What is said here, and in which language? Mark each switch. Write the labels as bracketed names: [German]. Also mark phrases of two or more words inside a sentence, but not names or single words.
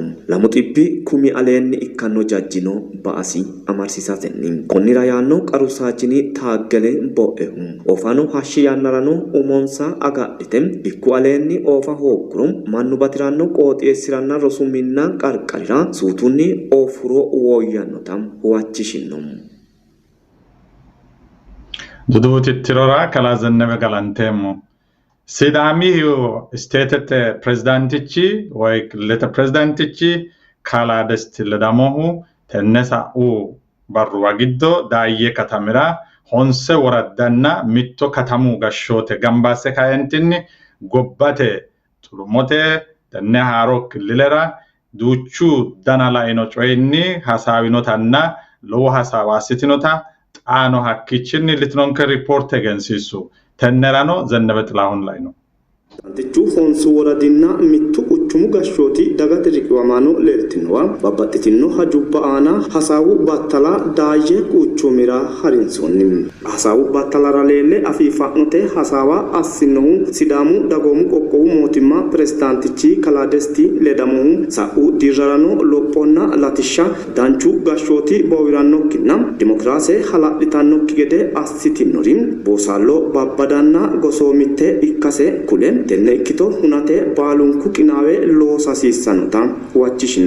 [Sidamo] Lamu xibbi kumi aleenni ikkanno jajjino ba'asi amarsiisatenni konnira yaanno qaru saajini taaggele bo'ehu oofano hashshi yannarano umonsa agadhite bikku aleenni oofa hoogguro mannu batiranno qooxeessiranna rosu minna qarqarira suutunni oofuro woyyannota huwachishinno. Duduuti tirora kala Zannebe galanteemmo. Sidaamiyu isteetete pirezidaantichi ወይ ክልተ ፕሬዝዳንቲቺ ካላደስት ለዳሞሁ ተነሳኡ barru giddo daayye katamira honse woraddanna mitto katamu gashshote gambaase kaentinni gobbate xulumote tenne haaro killilera duuchu dana laino coyinni hasaawinotanna lowo hasaawa assitinota xaano hakkichinni litnonke report egensiisu tennerano Zennebe Xilahun [Amharic] ላይ ነው [Sidamo] Antichu honsu woradinna mittu quchumu gashshooti dagate riqiwamaano leeltinowa babbaxxitino hajubba aana hasaawu battala daayye quchumira harinsonni hasaawu battalara leelle afiifa'note hasaawa assinohu Sidaamu dagoomu qoqqowu mootimma pirezidaantichi Kaladesti Ledamohu sa'u dirrarano lophonna latishsha danchu gashshooti boowiranokkinna dimokiraase hala'litannokki gede assitinori boosallo babbadanna gosoomitte ikkase kulen tenne ikkito hunate baalunku qinaawe loosasiissannota huwachishinno